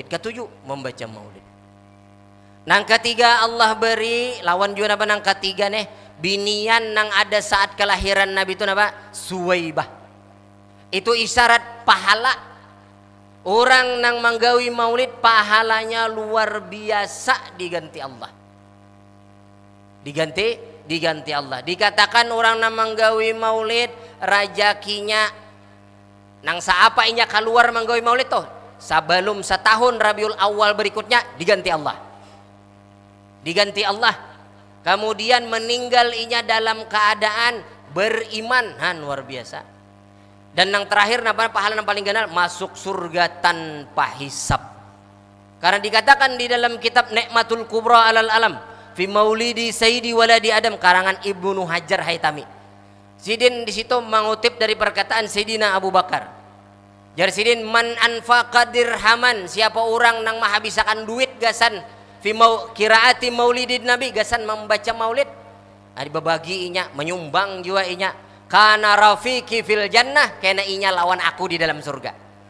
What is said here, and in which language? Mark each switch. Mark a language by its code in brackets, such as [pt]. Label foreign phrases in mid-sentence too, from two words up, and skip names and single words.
[bjn] Ketujuh membaca maulid. Nang ketiga Allah beri lawan juga apa nang ketiga nih binian nang ada saat kelahiran Nabi itu apa Suwaibah itu isyarat pahala orang nang menggawi maulid pahalanya luar biasa diganti Allah diganti Allah. Dikatakan orang nang menggawi maulid rajakinya nang saapa inya keluar menggawi maulid toh sebelum setahun Rabiul Awal berikutnya diganti Allah kemudian meninggal inya dalam keadaan beriman luar biasa. [id] Dan yang terakhir pahala yang paling ganal masuk surga tanpa hisab. Karena dikatakan di dalam kitab Nikmatul Kubra alal alam fi maulidi sayyidi waladi Adam karangan Ibnu Hajar Haitami. Sidin di situ mengutip dari perkataan Sayyidina Abu Bakar. [bjn] Jar sidin [ar] من أنفق درهما [bjn] siapa orang nang menghabiskan duit gasan [ar] في قراءة مولد النبي [bjn] gasan membaca maulid. Ada bebaginya menyumbang juga inya [ar] كان رفيقي في الجنة [bjn] kena inya lawan aku di dalam surga.